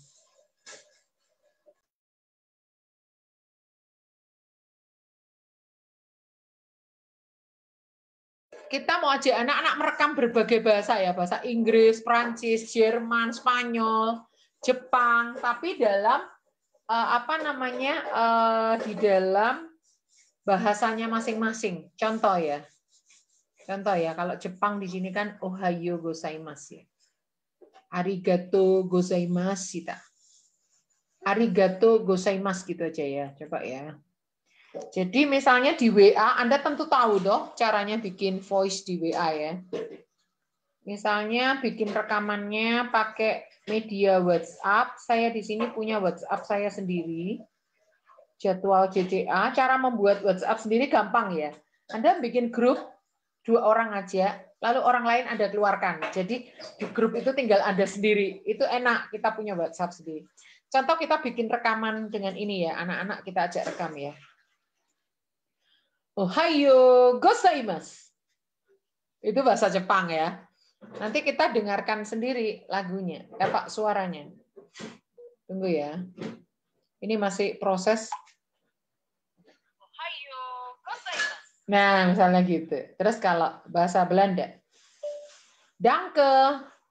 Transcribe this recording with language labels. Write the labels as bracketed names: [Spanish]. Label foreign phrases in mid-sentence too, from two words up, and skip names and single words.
[Indonesian] Kita mau ajak anak-anak merekam berbagai bahasa ya, bahasa Inggris, Prancis, Jerman, Spanyol, Jepang, tapi dalam di dalam bahasanya masing-masing. Contoh ya, kalau Jepang di sini kan [Japanese] おはようございます [Indonesian] ya. [Japanese] ありがとうございます [Indonesian] kita. [Japanese] ありがとうございます [Indonesian] gitu aja ya, coba ya. Jadi misalnya di WA, Anda tentu tahu dong caranya bikin voice di WA ya. Misalnya bikin rekamannya pakai media WhatsApp. Saya di sini punya WhatsApp saya sendiri. jadwal JCA, cara membuat WhatsApp sendiri gampang ya. Anda bikin grup 2 orang aja, lalu orang lain Anda keluarkan. Jadi di grup itu tinggal Anda sendiri. Itu enak, kita punya WhatsApp sendiri. Contoh kita bikin rekaman dengan ini ya, anak-anak kita ajak rekam ya. [Japanese] おはようございます. [Indonesian] Itu bahasa Jepang ya. Nanti kita dengarkan sendiri lagunya, Pak, suaranya. Tunggu ya. Ini masih proses. Nah, misalnya gitu. Terus kalau bahasa Belanda, danke.